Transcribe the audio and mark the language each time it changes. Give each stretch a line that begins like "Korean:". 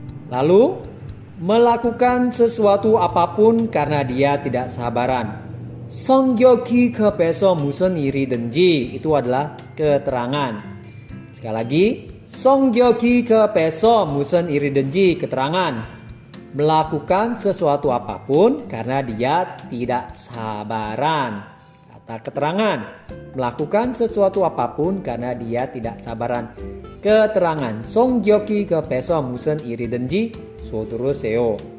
Indonesian: Lalu melakukan sesuatu apapun karena dia tidak sabaran.
Korean: 성격이 급해서 무슨 일이든지.
Indonesian: Itu adalah keterangan. Sekali lagi,
Korean: 성격이 급해서 무슨 일이든지.
Indonesian: Keterangan. Melakukan sesuatu apapun karena dia tidak sabaran. Kata keterangan. Melakukan sesuatu apapun karena dia tidak sabaran. Keterangan.
Korean: 성격이 급해서 무슨 일이든지 서두르세요.